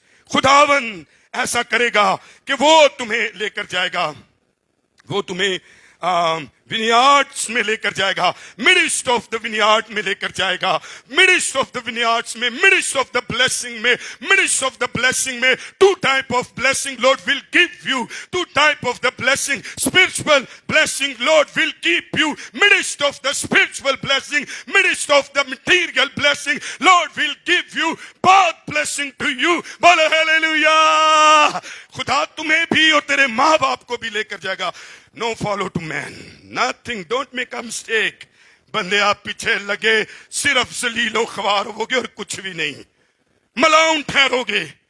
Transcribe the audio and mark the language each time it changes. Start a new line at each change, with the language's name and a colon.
Urdu: خداوند ایسا کرے گا کہ وہ تمہیں لے کر جائے گا, وہ تمہیں ونیارڈس میں لے کر جائے گا,
English: midst of the vineyard
Urdu: میں لے کر جائے گا, مڈسٹ آف دا ونیارڈس میں,
English: midst of the blessing
Urdu: میں, مڈسٹ آف دا بلیسنگ میں.
English: 2 type of blessing Lord will give you. 2 type of the blessing. Spiritual blessing Lord will keep you. Midst of the spiritual blessing, midst of the material blessing, Lord will give you both blessing to you.
Urdu: بولو hallelujah. خدا تمہیں بھی اور تیرے ماں باپ کو بھی لے کر جائے گا.
English: No follow to man. Nothing. Don't make a mistake.
Urdu: بندے آپ پیچھے لگے صرف ذلیل و خوار ہوگے اور کچھ بھی نہیں, ملاؤن ٹھہرو گے.